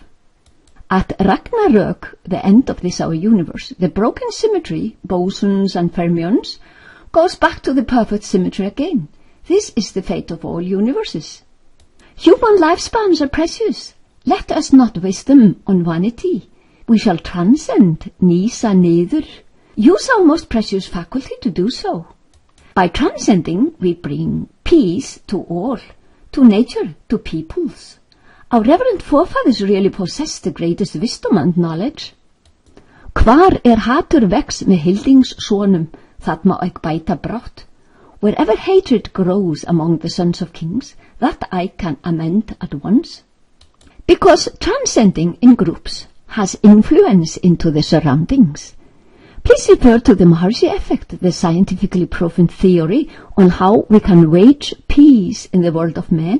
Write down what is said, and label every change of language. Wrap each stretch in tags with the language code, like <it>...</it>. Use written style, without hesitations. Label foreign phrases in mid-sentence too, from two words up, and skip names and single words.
<en>At Ragnarök, the end of this our universe, the broken symmetry, bosons and fermions, goes back to the perfect symmetry again. This is the fate of all universes. Human lifespans are precious. Let us not waste them on vanity. We shall transcend,</en> <is>nýsa niður.</is> <en>Use our most precious faculty to do so. By transcending, we bring peace to all, to nature, to peoples. Our reverend forefathers really possessed the greatest wisdom and knowledge.</en> <is>Hvar hatur vex með hildingssonum, það má ekki bæta brátt.</is> <en>Wherever hatred grows among the sons of kings, that I can amend at once. Because transcending in groups has influence into the surroundings. Please refer to the Maharishi effect, the scientifically proven theory on how we can wage peace in the world of men.</en>